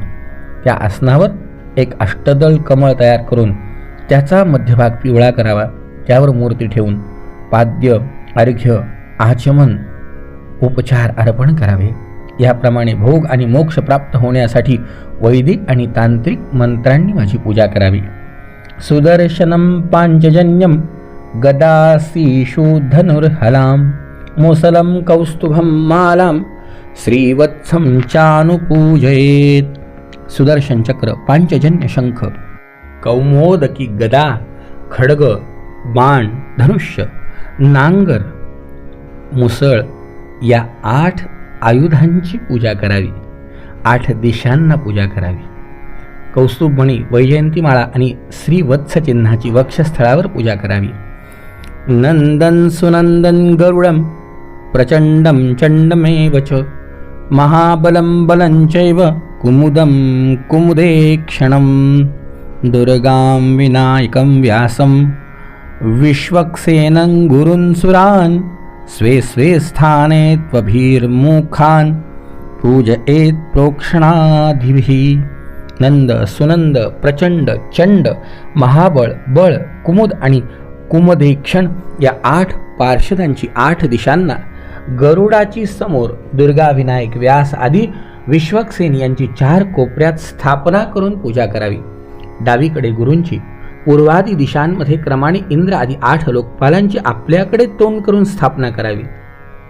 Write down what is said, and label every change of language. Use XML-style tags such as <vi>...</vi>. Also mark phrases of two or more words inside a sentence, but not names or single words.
<mr>त्या आसनावर एक अष्टदल कमळ तयार करून त्याचा मध्यभाग पिवळा करावा. त्यावर मूर्ती ठेवून पाद्य, अर्घ्य, आचमन, उपचार अर्पण करावे. याप्रमाणे भोग आणि मोक्ष प्राप्त होण्यासाठी वैदिक आणि तांत्रिक मंत्रांनी माझी पूजा करावी.</mr> <sa>सुदर्शनम पांचजन्यम गदासीषु धनुर्हलाम मुसलं कौस्तुभं मालां श्रीवत्सं चानुपूजयेत.</sa> <mr>सुदर्शन चक्र, पांचजन्य शंख, कौमोदकी गदा, खड्ग, बाण, धनुष्य, नांगर, मुसळ या 8 आयुधांची पूजा करावी. 8 दिशांना पूजा करावी. कौस्तुभमणी, वैजयंतीमाळा आणि श्रीवत्स चिन्हाची वक्षस्थळावर पूजा करावी.</mr> <sa>नंदन सुनंदन गरुडम प्रचंडम चंडमेव च महाबलं बलं चैव कुमुदं कुमुदेक्षणं दुर्गां विनायकं व्यासं विश्वक्सेनं गुरुन् सुरान् स्वे स्वे स्थाने त्वभिर्मुखान् पूजयेत् प्रोक्षणाधिभिः.</sa> <mr>नंद, सुनंद, प्रचंड, चंड, महाबळ, बळ, कुमुद आणि कुमदेक्षण या 8 पार्षदांची 8 दिशांना, गरुडाची समोर, दुर्गा, विनायक, व्यास आदी विश्वक्सेन यांची 4 कोपऱ्यात स्थापना करून पूजा करावी. डावीकडे गुरूंची, पूर्वादी दिशांमध्ये क्रमाने इंद्र आदी 8 लोकपालांची आपल्याकडे तोंड करून स्थापना करावी.</mr>